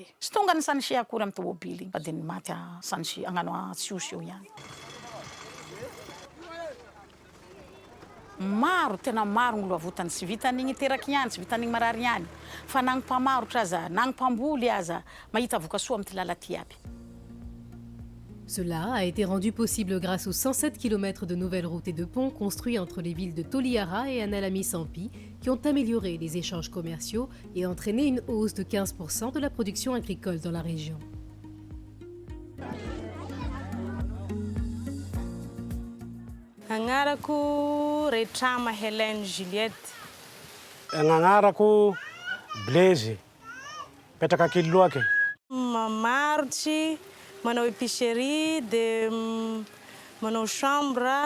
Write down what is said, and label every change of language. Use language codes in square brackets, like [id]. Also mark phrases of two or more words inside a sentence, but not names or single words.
[mg] Sy tonga ny Sanisia akory amin'ny tomobily. Fa dia maty a Sanisia agnano a Tsiosy eo ihany. Maro tena maro ngolo avotany tsy vitan'igny teraky ihany, tsy vitan'igny marary ihany. Fa nagnipamarotra aza, nagnipamboly aza, mahita vokasoa amin'ny ty lala ty aby. [fr] Cela a été rendu possible grâce aux 107 km de nouvelles routes et de ponts construits entre les villes de Toliara et Analamissambpi qui ont amélioré les échanges commerciaux et entraîné une hausse de 15% de la production agricole dans la région. [mg] Agnarako Retrama Hélène Juliette. Agnarako Blaise petraka Kiloake. Mamarotsy manao épicerie dia manao chambre.